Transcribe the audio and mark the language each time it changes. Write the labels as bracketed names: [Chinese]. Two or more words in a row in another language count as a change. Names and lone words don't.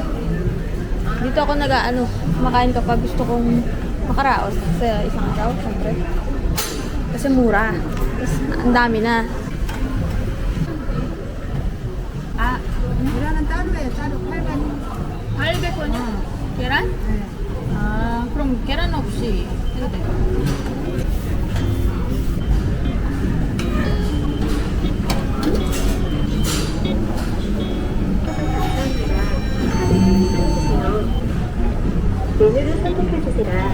[Filipino] Dito ako kumakain kapag gusto kong makaraos sa isang araw, syempre. Kasi mura. Tapos ang dami na. [Korean] 계란은 따로예요. 따로 8만 800원이요? 계란? 그럼 계란 없이 해도 돼요? 메뉴를 선택해주시라.